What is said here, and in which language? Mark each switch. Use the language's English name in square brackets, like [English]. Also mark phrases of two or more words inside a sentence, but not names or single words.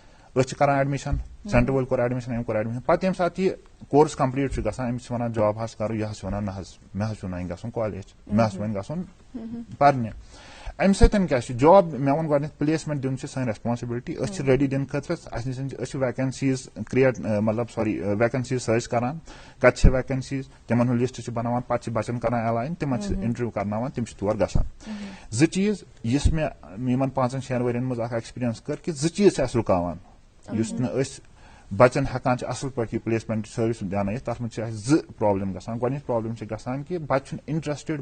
[Kashmiri] أسۍ چھِ کران ایڈمِشن, سینٹر وول کوٚر ایڈمِشن کوٚر ایڈمِشن پتہٕ ییٚمہِ ساتہٕ یہِ [English] course complete [Kashmiri] چھُ گژھان أمِس چھِ وَنان جاب حظ کَرو یہِ حظ چھُ وَنان نہ حظ مےٚ حظ چھُ وۄنۍ گژھُن کالیج مےٚ حظ چھُ وۄنۍ گژھُن پَرنہِ اَمہِ سۭتۍ کیاہ چھُ جاب مےٚ ووٚن گۄڈٕنیتھ پلیسمنٹ دیُن چھِ سٲنۍ ریسپانسبلٹی أسۍ چھِ ریڈی دِنہٕ خٲطرٕ اَسہِ نِش أسۍ چھِ [English] vacancies create [Kashmiri] مطلب [English] sorry vacancies search [Kashmiri] کران کَتہِ چھِ ویکینسیٖز تِمن ہُنٛد لسٹ چھِ بناوان پتہٕ چھِ بچن کران ایلاین تِمن چھِ انٹرویو کرناوان تِم چھِ تور گژھان زٕ چیٖز یُس مےٚ یِمن 5-6 ؤرین منٛز اکھ ایکسپیرینس کٔر کہِ زٕ چیٖز چھِ اَسہِ رُکاوان یُس نہٕ أسۍ بچن ہٮ۪کان چھِ اصل پٲٹھۍ یہِ [English] placement service [Kashmiri] دیانٲیِتھ تتھ منٛز چھِ اَسہِ زٕ پرابلم گژھان گۄڈٕنِچ پرابلم چھِ گژھان کہِ بچہِ چھُنہٕ انٹرسٹڈ